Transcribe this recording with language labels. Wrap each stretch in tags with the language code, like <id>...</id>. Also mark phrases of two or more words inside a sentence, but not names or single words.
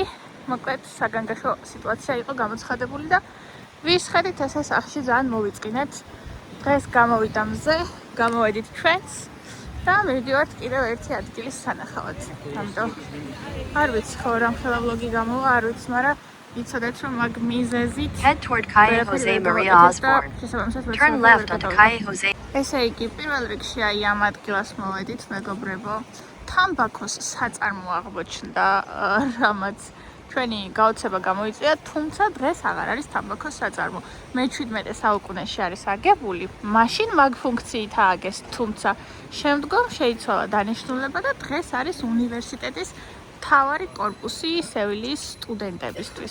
<ka>მოკლედ, საგანგაშო სიტუაცია იყო გამოცხადებული და ვისხედით ესე სახში ძალიან მოვიწყინეთ. დღეს გამოვიდა მზე, გამოვედით ჩვენს და მივდივართ კიდევ ერთი ადგილის სანახავად. ამიტომ არ ვიცი ხო რამხელა ვლოგი გამოვა, არ ვიცი, მაგრამ იცოდეთ რომ მაგ მიზეზით</ka> <en>Head toward Calle Jose Maria Osborne. Turn left onto Calle Jose.</en> <ka>ესე იგი, პირველ რიგში აი ამ ადგილას მოვედით, მეგობრებო. თამბაქოს საწარმო აღმოჩნდა, რამაც ჩვენი გაოცება გამოიწვია, თუმცა დღეს აღარ არის თამბაქოს საწარმო. მე-17 საუკუნეში არის აგებული, მაშინ მაგ ფუნქციით ააგეს, თუმცა შემდგომ შეიცვალა დანიშნულება და დღეს არის უნივერსიტეტის მთავარი კორპუსი სევილიის სტუდენტებისთვის.</ka>